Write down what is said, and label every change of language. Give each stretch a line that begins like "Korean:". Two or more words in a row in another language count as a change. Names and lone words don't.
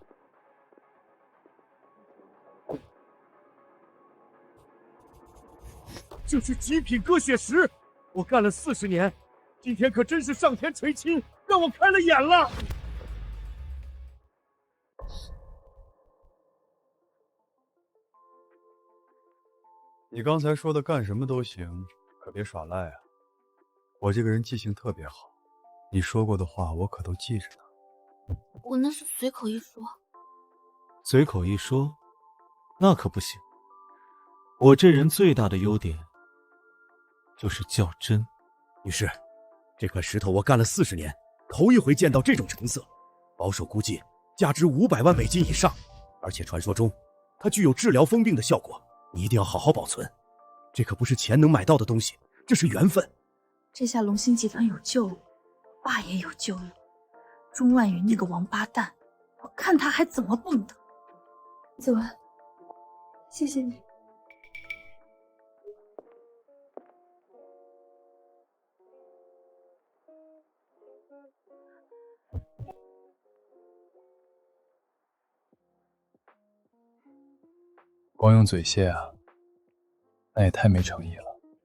Chinese: 这是极品鸽血石，我干了40年，今天可真是上天垂青，让我开了眼了。你刚才说的干什么都行，可別耍賴啊！我這個人記性特別好，你說過的話我可都記着呢。我那是隨口一說。隨口一說，那可不行。我這人最大的優點就是較真。女士，這塊石頭我幹了40年，頭一回見到這種成色，保守估計價值500萬美金以上，而且傳說中它具有治療瘋病的效果。你一定要好好保存，這可不是錢能買到的東西，這是緣分。這下龍興集團有救了，我爸也有救了。鍾萬雲那個王八蛋，我看他還怎麼蹦躂。子文，謝謝你。光用嘴謝啊，那也太沒誠意了。